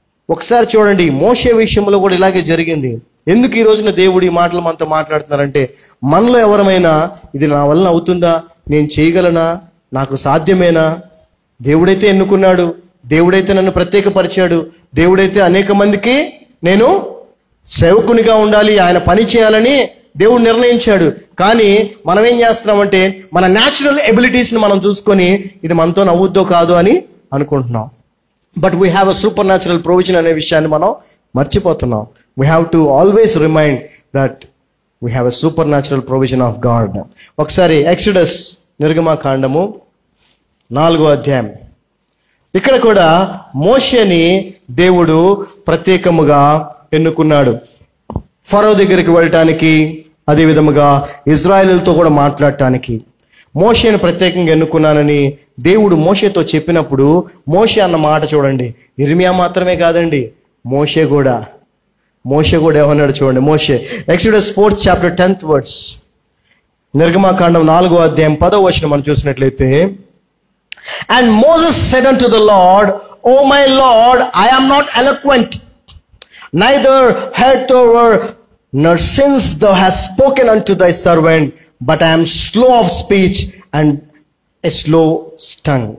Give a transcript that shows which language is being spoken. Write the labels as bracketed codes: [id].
[te] ఒకసారి చూడండి, మోషే విషయంలో కూడా ఇలాగే జరిగింది. ఎందుకు ఈ రోజున దేవుడు ఈ మాటలు మనతో మాట్లాడుతున్నారంటే, మనలో ఎవరమైనా ఇది నా వలన అవుతుందా, నేను చేయగలనా, నాకు సాధ్యమేనా, దేవుడైతే ఎన్నుకున్నాడు, దేవుడైతే నన్ను ప్రత్యేకపరిచాడు, దేవుడైతే అనేక మందికి నేను సేవకునిగా ఉండాలి, ఆయన పని చేయాలని దేవుడు నిర్ణయించాడు. కానీ మనం ఏం చేస్తున్నామంటే మన న్యాచురల్ ఎబిలిటీస్ని మనం చూసుకొని ఇది మనతో నవ్వుద్దో కాదు అని అనుకుంటున్నాం. [en] but we have a supernatural provision [te] అనే విషయాన్ని మనం మర్చిపోతున్నాం. [en] We have to always remind that we have a supernatural provision of God. [te] ఒకసారి ఎక్సోడస్ నిర్గమకాండము 4వ అధ్యాయం. ఇక్కడ కూడా మోషేని దేవుడు ప్రత్యేకముగా ఎన్నుకున్నాడు ఫరో దగ్గరికి వెళ్ళటానికి, అదే విధముగా ఇజ్రాయేలుతో కూడా మాట్లాడటానికి. మోషేని ప్రత్యేకంగా ఎన్నుకున్నానని దేవుడు మోషేతో చెప్పినప్పుడు మోషే అన్న మాట చూడండి. ఇర్మియా మాత్రమే కాదండి, మోషే కూడా ఏమన్నాడు చూడండి. మోషే exodus 4th chapter 10th verse, నిర్గమకాండం 4వ అధ్యాయం 10వ వచనం మనం చూసినట్లయితే, [en] and Moses said unto the Lord, O my Lord, I am not eloquent, neither hereover, nor since thou hast spoken unto thy servant, but I am slow of speech and a slow tongue.